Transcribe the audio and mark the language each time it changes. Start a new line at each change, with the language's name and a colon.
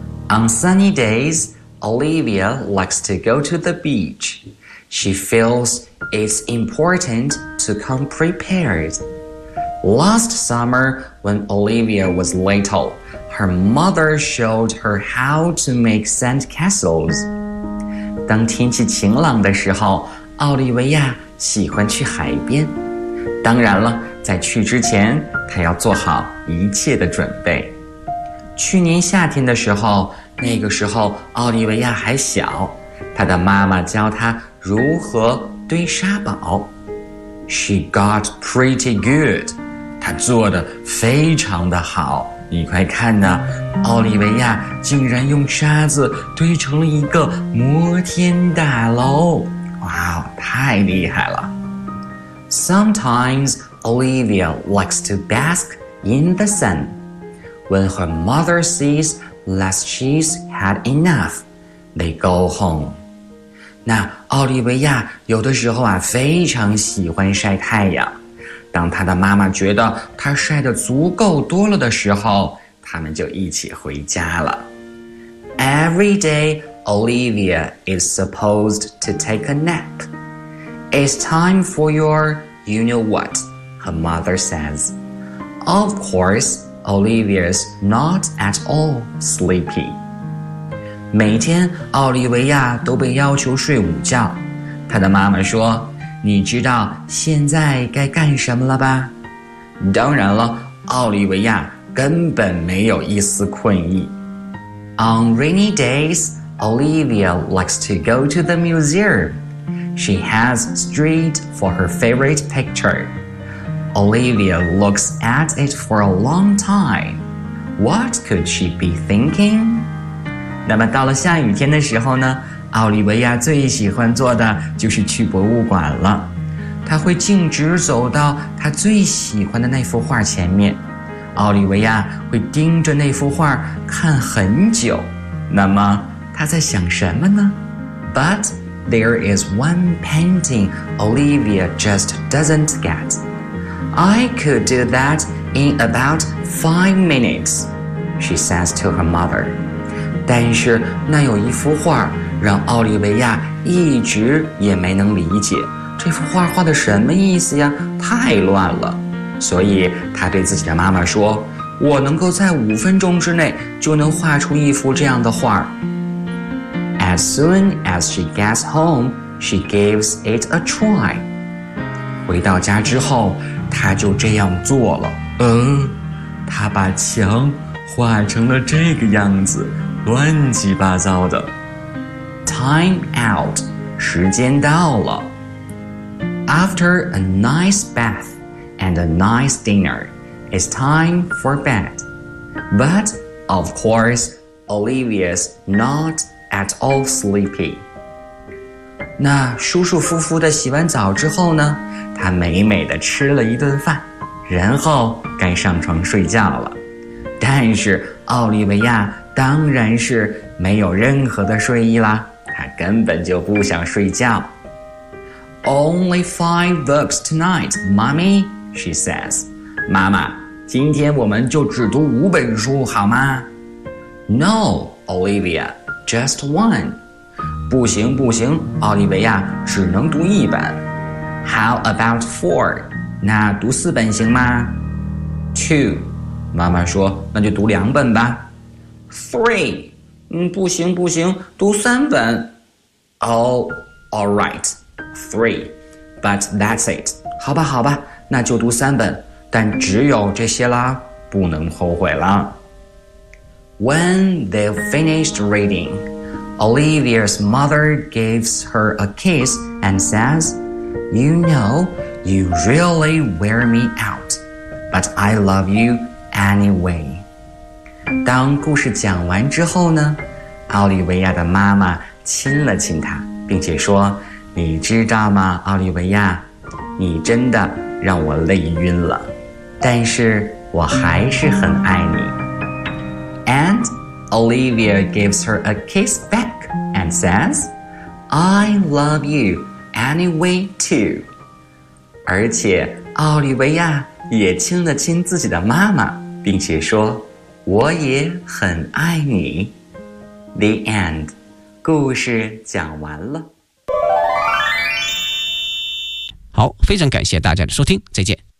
English: On sunny days, Olivia likes to go to the beach. She feels it's important to come prepared. Last summer, when Olivia was little, her mother showed her how to make sand castles.
Chinese: 当天气晴朗的时候，奥利维亚喜欢去海边。当然了，在去之前，她要做好一切的准备。去年夏天的时候，那个时候奥利维亚还小，她的妈妈教她如何堆沙堡。
English: She got pretty good.
Chinese: 她做得非常的好。你快看呢，奥利维亚竟然用沙子堆成了一个摩天大楼。哇，太厉害了。
English: Sometimes Olivia likes to bask in the sun. When her mother sees that she's had enough, they go home.
Chinese: 那奥利维亚有的时候啊，非常喜欢晒太阳。当他的妈妈觉得他晒得足够多了的时候，他们就一起回家了。
English: Every day, Olivia is supposed to take a nap. It's time for your you-know-what, her mother says. Of course, Olivia's not at all sleepy.
Chinese: 每天奥利维亚都被要求睡午觉，他的妈妈说，你知道现在该干什么了吧？当然了，奥利维亚根本没有一丝困意。
English: On rainy days, Olivia likes to go to the museum. She has straight for her favorite picture. Olivia looks at it for a long time. What could she be thinking?
Chinese: 那么到了下雨天的时候呢？奥利维亚最喜欢做的就是去博物馆了，他会径直走到他最喜欢的那幅画前面，奥利维亚会盯着那幅画看很久。那么他在想什么呢？
English: But there is one painting Olivia just doesn't get. I could do that in about 5 minutes, she says to her mother.
Chinese: 但是那有一幅画让奥利维亚一直也没能理解，这幅画画的什么意思呀？太乱了。所以他对自己的妈妈说，我能够在5分钟之内就能画出一幅这样的画。
English: As soon as she gets home, she gives it a try.
Chinese: 回到家之后，他就这样做了。他把墙画成了这个样子，乱七八糟的。
English: Time out,
Chinese: 时间到了。
English: After a nice bath and a nice dinner, it's time for bed. But, of course, Olivia's not at all sleepy.
Chinese: 那舒舒服服地洗完澡之后呢，她美美地吃了一顿饭，然后该上床睡觉了。但是奥利维亚当然是没有任何的睡意啦。他根本就不想睡觉。
English: Only 5 books tonight, mommy, she says.
Chinese: 妈妈，今天我们就只读5本书好吗？
English: No, Olivia, just one.
Chinese: 不行不行，奥利维亚，只能读1本。
English: How about 4?
Chinese: 那读4本行吗？ 2, 妈妈说，那就读2本吧。3, 不行不行，读3本。
English: Oh, all right, 3, but that's it.
Chinese: 好吧好吧，那就读3本，但只有这些啦，不能后悔啦。
English: When they finished reading, Olivia's mother gives her a kiss and says, You know, you really wear me out, but I love you anyway.
Chinese: 当故事讲完之后呢，奥利维亚的妈妈亲了亲她，并且说，你知道吗，奥利维亚，你真的让我累晕了，但是我还是很爱你。
English: And Olivia gives her a kiss back and says, I love you anyway too.
Chinese: 而且奥利维亚也亲了亲自己的妈妈，并且说，我也很爱你。
English: The end.
Chinese: 故事讲完了。好，非常感谢大家的收听，再见。